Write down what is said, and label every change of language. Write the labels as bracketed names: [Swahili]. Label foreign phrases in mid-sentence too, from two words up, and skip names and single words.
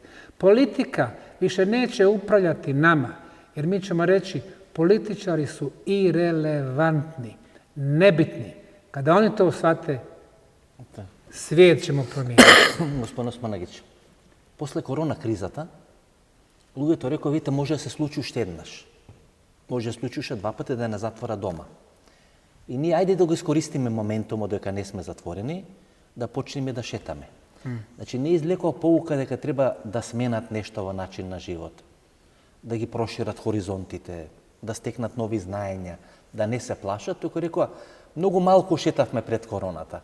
[Bosnian] Politika više neće upravljati nama, jer mi ćemo reći političari su irelevantni, nebitni. Kada oni to shvate, svijet ćemo promijeniti. [Macedonian] Господин Османагиќ, после корона кризата, луѓето рекоа, видите, може да се случи уште еднаш. Може да се случи уште два пати да не затвора дома. И ние ајде да го искористиме моментумот дека не сме затворени, да почнеме да шетаме. Значи, не излекува поука дека треба да сменат нешто во начин на живот, да ги прошират хоризонтите, да стекнат нови знаења, да не се плашат, туку рекоа, многу малку шетавме пред короната.